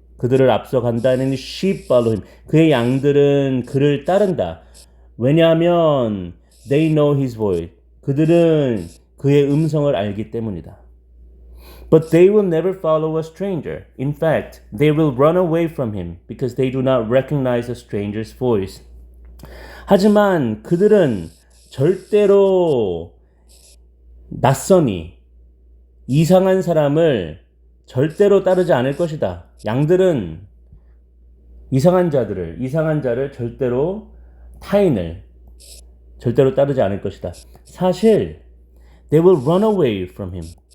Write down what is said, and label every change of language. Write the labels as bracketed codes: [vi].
[ko] 그들을 앞서간다는 [en] sheep follow him. [ko] 그의 양들은 그를 따른다. [en] 왜냐하면 they know his voice. [ko] 그들은 그의 음성을 알기 때문이다. [en] But they will never follow a stranger. In fact, they will run away from him because they do not recognize a stranger's voice. [ko] 하지만 그들은 절대로 낯선이 이상한 사람을 절대로 따르지 않을 것이다. 양들은 이상한 자를 절대로 타인을 절대로 따르지 않을 것이다. [en] 사실 they will run away from him.